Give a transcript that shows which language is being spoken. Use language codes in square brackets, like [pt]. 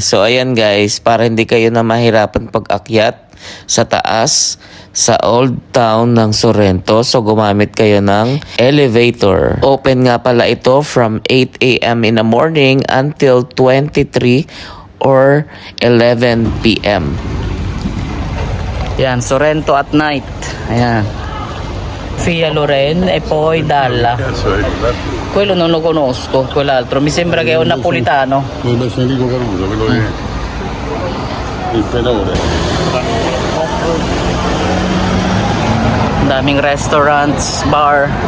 [tl] So ayan guys, para hindi kayo na mahirapan pag-akyat sa taas sa Old Town ng Sorrento, so gumamit kayo ng elevator. [en] Open [tl] nga pala ito [en] from 8 a.m. in the morning until 23 or 11 p.m. [tl] Yan, Sorrento [en] at night. [tl] Ayan. [it] Via Loren e poi Dalla. Quello non lo conosco, quell'altro. Mi sembra che è un napolitano. Quello è Enrico Caruso, quello è il pedone. [tl] Daming restaurants, bar.